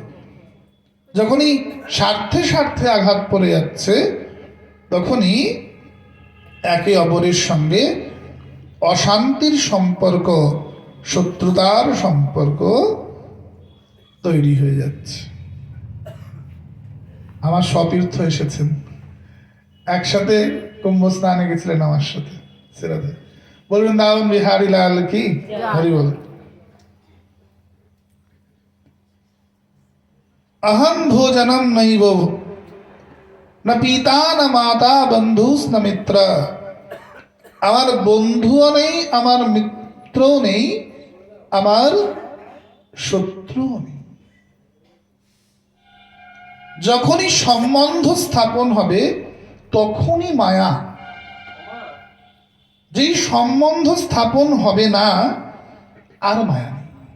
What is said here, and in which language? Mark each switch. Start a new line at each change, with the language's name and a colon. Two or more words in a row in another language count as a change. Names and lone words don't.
Bangla: যখনই স্বার্থে স্বার্থে আঘাত পড়ে যাচ্ছে, তখনই একে অপরের সঙ্গে অশান্তির সম্পর্ক, শত্রুতার সম্পর্ক তৈরি হয়ে যাচ্ছে। আমার সতীর্থ এসেছেন, একসাথে কুম্ভ স্নানে গেছিলেন আমার সাথে সেরাতে। বলবেন দাউন বিহারি লাল কি হরি বল।
Sanskrit: अहम भोजनम नैव न पिता न माता बंधुस न मित्र।
Bangla: আমার বন্ধুও নেই, আমার মিত্রও নেই, আমার শত্রুও নেই। যখনই সম্বন্ধ স্থাপন হবে তখনই মায়া। যেই সম্বন্ধ স্থাপন হবে না, আর মায়া নেই।